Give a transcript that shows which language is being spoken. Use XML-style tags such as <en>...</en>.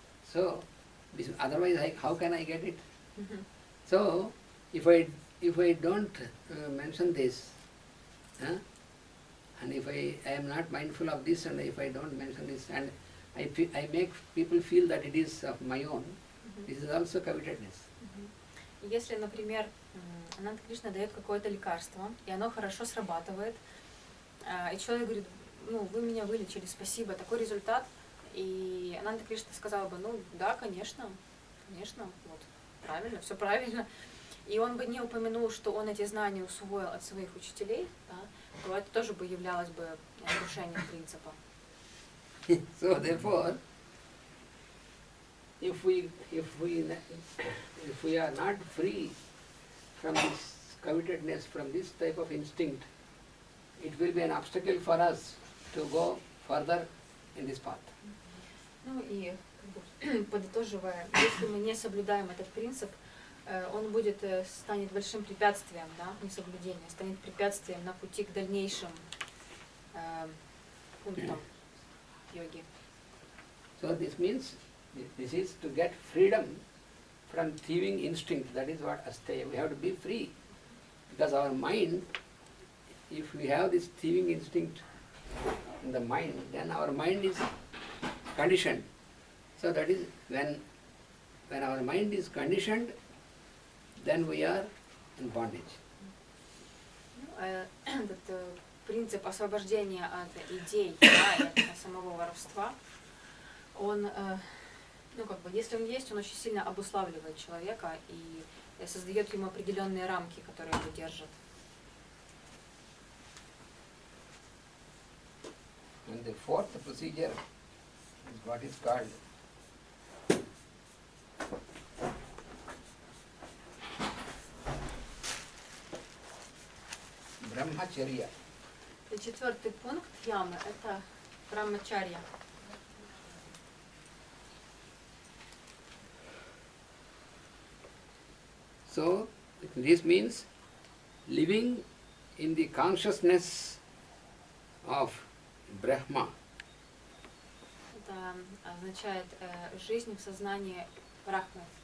<en>So, otherwise how can I get it? Mm-hmm. So, if I don't mention this, and if I am not mindful of this, and if I don't mention this, and I make people feel that it is of my own, this is also covetedness.</en> <ru>Если, например, Ананта Кришна дает какое-то лекарство, и оно хорошо срабатывает, и человек говорит, вы меня вылечили, спасибо, такой результат, и Ананта Кришна сказала бы, да, конечно, вот, правильно, все правильно, и он бы не упомянул, что он эти знания усвоил от своих учителей, то это тоже бы являлось бы нарушением принципа.</ru> <en>So therefore, if we are not free from this covetedness, from this type of instinct, it will be an obstacle for us to go further in this path.</en> <ru>Ну и подытоживая, если мы не соблюдаем этот принцип, он станет большим препятствием, несоблюдение, станет препятствием на пути к дальнейшим пунктам йоги.</ru> <en>So this means, this is to get freedom from thieving instinct. That is what asteya. We have to be free. Because our mind, if we have this thieving instinct in the mind, then our mind is conditioned. So that is when our mind is conditioned, then we are in bondage.</en> <ru>Этот принцип освобождения от идей, от самого воровства, он, если он есть, он очень сильно обуславливает человека и создает ему определенные рамки, которые его держат.</ru> <en>And the fourth procedure is what is called brahmacharya.</en> <ru>И 4-й пункт ямы – это брамачарья.</ru> <en>So, this means living in the consciousness of Brahma.</en> <ru>Это означает жизнь в сознании Брахмы.</ru>